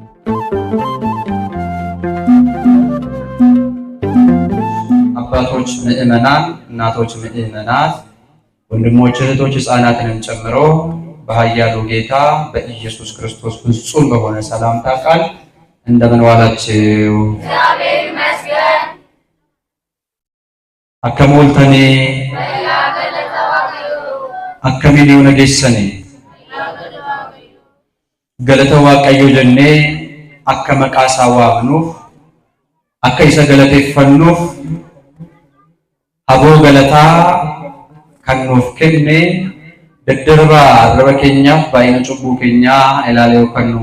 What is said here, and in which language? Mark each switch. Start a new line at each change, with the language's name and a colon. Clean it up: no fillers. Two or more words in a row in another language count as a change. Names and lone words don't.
Amharic: አባቶች ምእመናን፣ እናቶች ምእመናት፣ ወንድሞች እህቶች ሕፃናትንም ጨምሮ በኃያሉ ጌታ በኢየሱስ ክርስቶስ ፍጹም በሆነ ሰላምታ ቃል እንደምን ዋላችሁ? እግዚአብሔር ይመስገን።
Oromo: akkam ooltanii? akkamiin nageessanii? galata waaqayyoo jennee akka maqaa isaa waamnuuf akka isa galateeffannuuf haboo galataa kan nuuf kenne daddarbaa arraba keenyaaf baay'ina cubbuu keenyaa ilaalee kan nu